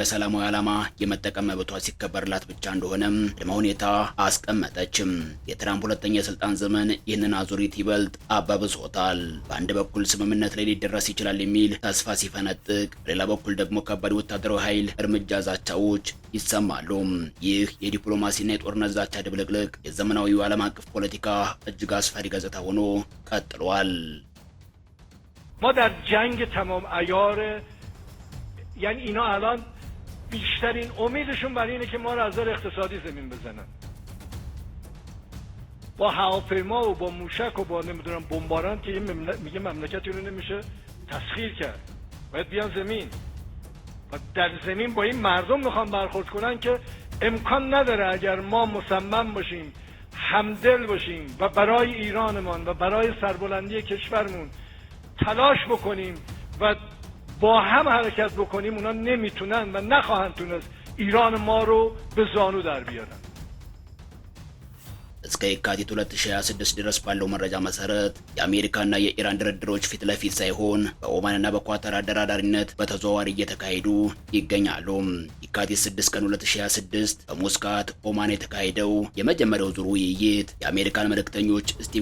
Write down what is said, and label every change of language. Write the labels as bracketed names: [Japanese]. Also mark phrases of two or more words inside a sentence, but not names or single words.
[Amharic] ለሰላማዊ ዓላማ የመጠቀም መብቷ ሲከበርላት ብቻ እንደሆነም ቅድመ ሁኔታ አስቀመጠችም። የትራምፕ ሁለተኛ የስልጣን ዘመን ይህንን አዙሪት ይበልጥ አባብሶታል። በአንድ በኩል ስምምነት ላይ ሊደረስ ይችላል የሚል ተስፋ ሲፈነጥቅ፣ በሌላ በኩል ደግሞ ከባድ ወታደራዊ ኃይል እርምጃ ዛቻዎች ይሰማሉ። ይህ የዲፕሎማሲና የጦርነት ዛቻ ድብልቅልቅ የዘመናዊው ዓለም አቀፍ ፖለቲካ እጅግ አስፈሪ ገጽታ ሆኖ ቀጥሏል። [Persian] ما در جنگ تمام عیار یعنی اینا الان بیشترین امیدشون برای اینه که ما رو از نظر اقتصادی زمین بزنن. با هواپیما و با موشک و با نمیدونم بمباران که میگه مملکتی رو نمیشه تسخیر کرد، باید بیان زمین و در زمین با این مردم میخوان برخورد کنن که امکان نداره اگر ما مصمم باشیم، همدل باشیم و برای ایرانمان و برای سربلندی کشورمون تلاش بکنیم و با هم حرکت بکنیم، اونا نمیتونن و نخواهند تونست ایران ما رو به زانو در بیارن. [Amharic] እስከ የካቲት 2026 ድረስ ባለው መረጃ መሰረት የአሜሪካና የኢራን ድርድሮች ፊት ለፊት ሳይሆን በኦማንና በኳታር አደራዳሪነት በተዘዋዋሪ እየተካሄዱ ይገኛሉ። የካቲት 6 ቀን 2026 በሙስካት ኦማን የተካሄደው የመጀመሪያው ዙር ውይይት የአሜሪካን መልእክተኞች ስቲቭ